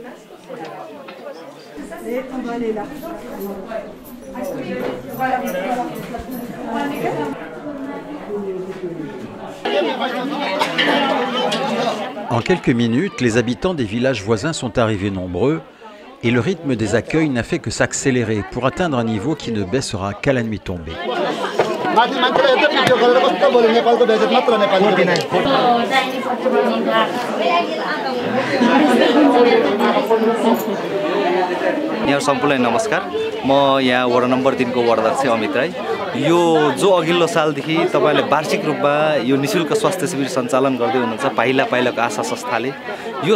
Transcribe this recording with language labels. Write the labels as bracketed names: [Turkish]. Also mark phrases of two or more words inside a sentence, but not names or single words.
[French] En quelques minutes, les habitants des villages voisins sont arrivés nombreux et le rythme des accueils n'a fait que s'accélérer pour atteindre un niveau qui ne baissera qu'à la nuit tombée. [Nepali] सबैलाई नमस्कार म यहाँ वडा नम्बर 3 को वडाध्यक्ष अमित राई यो जो अघिल्लो सालदेखि तपाईले वार्षिक रूपमा यो निशुल्क स्वास्थ्य शिविर सञ्चालन गर्दै हुनुहुन्छ पाइला पाइलाको आशा संस्थाले यो